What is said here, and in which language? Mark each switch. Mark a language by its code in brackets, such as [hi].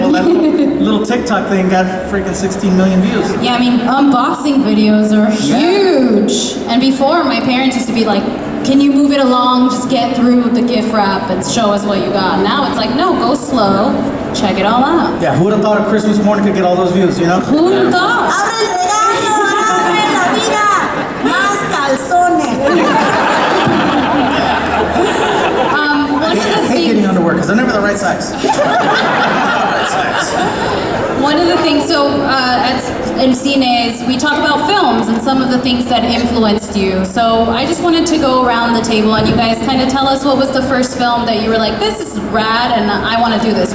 [en] Well, that little TikTok thing got freaking 16 million views. Yeah, I mean, unboxing videos are huge. And before, my parents used to be like, can you move it along, just get through the gift wrap and show us what you got. Now it's like, no, go slow, check it all out. Yeah, who would have thought a Christmas morning could get all those views, you know? Who would have thought? [es] Abre el regalo, abre la vida, más calzones. [en] One of the I hate things, getting underwear because they're never the right size. one of the things, so at Cines, we talk about films and some of the things that influenced you. So I just wanted to go around the table and you guys kind of tell us what was the first film that you were like, this is rad and I want to do this.